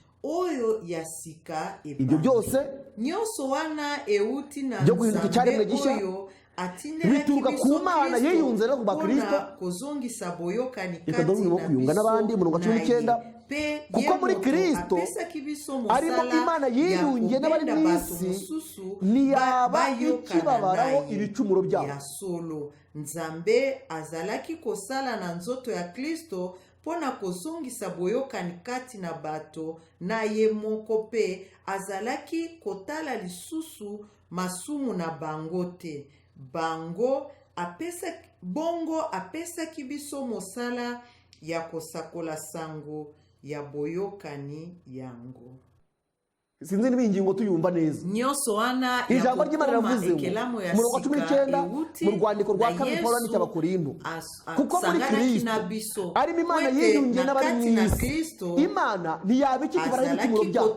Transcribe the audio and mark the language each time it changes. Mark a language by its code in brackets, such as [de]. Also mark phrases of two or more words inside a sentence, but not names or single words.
[rw] Ibyo byose byo guhinduka icyaremwe gishya bituruka ku Mana yiyunze no ku bwa Kristo, ikaduha umurimo wo kuyunga n'abandi. Umurongo wa 19, kuko muri Kristo arimo Imana yiyungiye n'abari mu isi ntiyaba ikibabaraho ibicumuro byabo. [ln] Nzambe azalaki kosala na nzoto ya Kristo pona kozongisa boyokani kati na bato na ye moko pe azalaki kotala lisusu masumu na bango te. Bongo apesaki biso mosala ya kosakola sango ya boyokani yango. [rw] Sinzi niba ingingo tuyumva neza. Ijambo ry'Imana riravuze mu murongo wa 19 mu rwandiko rwa kabiri Paulo yandikiye Abakorinto, kuko muri Kristo arimo Imana yiyungiye n'abari mu isi, Imana ntiyaba ikibabaraho ibicumuro byabo.